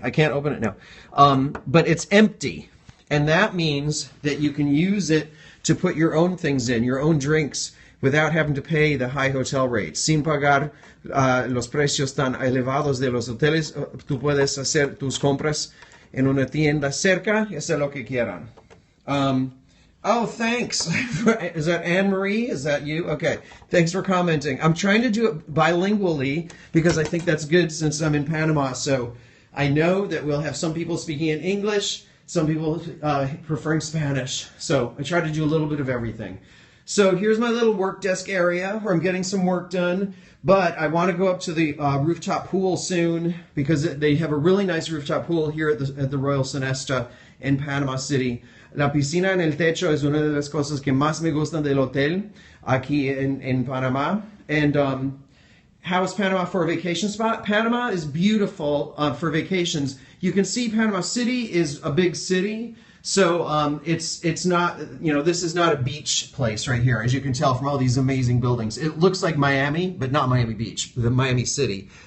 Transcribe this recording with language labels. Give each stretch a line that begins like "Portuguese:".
English: I can't open it now. But it's empty. And that means that you can use it to put your own things in, your own drinks, without having to pay the high hotel rates.
Spanish: Sin pagar los precios tan elevados de los hoteles, tú puedes hacer tus compras en una tienda cerca y hacer lo que quieran.
English: Oh, thanks. Is that Anne-Marie? Is that you? Okay. Thanks for commenting. I'm trying to do it bilingually because I think that's good since I'm in Panama. So I know that we'll have some people speaking in English, some people preferring Spanish. So I try to do a little bit of everything. So here's my little work desk area where I'm getting some work done, but I want to go up to the rooftop pool soon because they have a really nice rooftop pool here at the Royal Sonesta in Panama City.
Spanish: La piscina en el techo es una de las cosas que más me gustan del hotel aquí en Panama.
English: And how is Panama for a vacation spot? Panama is beautiful for vacations. You can see Panama City is a big city. So it's not, this is not a beach place right here, as you can tell from all these amazing buildings. It looks like Miami, but not Miami Beach, the Miami City.